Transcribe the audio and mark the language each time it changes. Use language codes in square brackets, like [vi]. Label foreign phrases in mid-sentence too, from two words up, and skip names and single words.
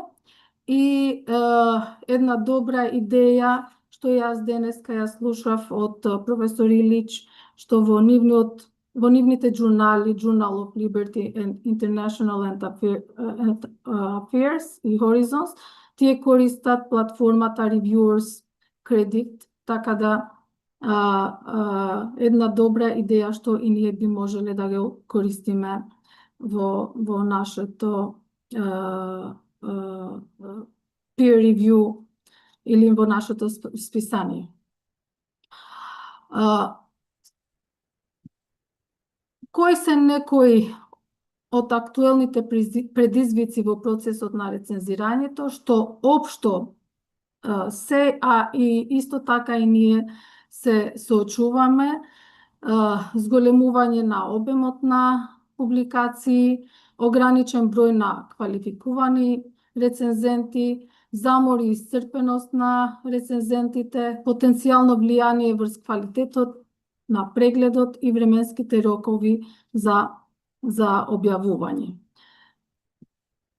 [mk] И една добра идеја што јас денеска ја слушав од професор Илич, што во нивните журнали, Journal of Liberty and International Affairs и Horizons, тие користат платформата Reviewers Credit, така да една добра идеја што и ние би можеле да го користиме во нашето [en] peer review [mk] или во нашето списание. Кои се некои од актуелните предизвици во процесот на рецензирањето, што општо се, и исто така и ние се соочуваме: зголемување на обемот на публикации, ограничен број на квалификувани рецензенти, замор и исцрпеност на рецензентите, потенцијално влијание врз квалитетот на прегледот и временските рокови за објавување.